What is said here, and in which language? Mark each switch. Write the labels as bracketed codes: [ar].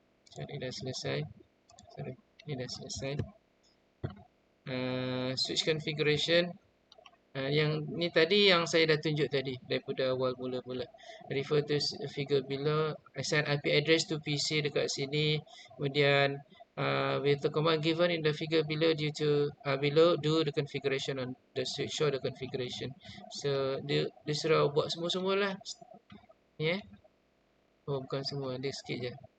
[ms] So ni dah selesai. Sorry, ni dah selesai. [en] Switch configuration. [ms] Yang ni tadi yang saya dah tunjuk tadi daripada awal mula-mula. [en] Refer to figure below. Assign IP address to PC [ms] dekat sini. [en] Kemudian with the command given in the figure below due to below, do the configuration on the switch, show the configuration. [ms] So dia suruh buat semua-semua lah. Ni Oh bukan semua, dia sikit je.